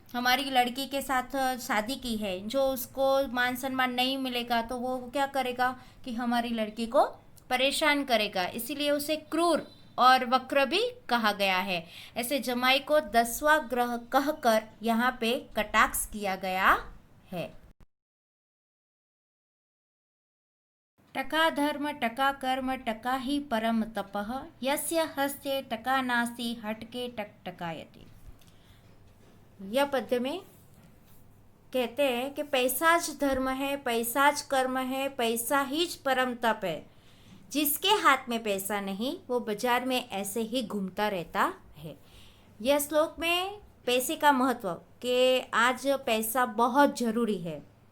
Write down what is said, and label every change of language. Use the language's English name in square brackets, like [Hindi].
[Hindi] हमारी लड़की के साथ शादी की है, जो उसको मान सम्मान नहीं मिलेगा तो वो क्या करेगा कि हमारी लड़की को परेशान करेगा. इसीलिए उसे क्रूर और वक्र भी कहा गया है. ऐसे जमाई को 10वां ग्रह कहकर यहाँ पे कटाक्ष किया गया है. [Sanskrit] टका धर्म टका कर्म टका ही परम तपः यस्य हस्ते टका नास्ति हटके टक टकायते. [Hindi] यह पद्य में कहते हैं कि पैसा ज धर्म है, पैसा ज कर्म है, पैसा ही ज परम तप है. जिसके हाथ में पैसा नहीं वो बाजार में ऐसे ही घूमता रहता है. यह श्लोक में पैसे का महत्व कि आज पैसा बहुत ज़रूरी है.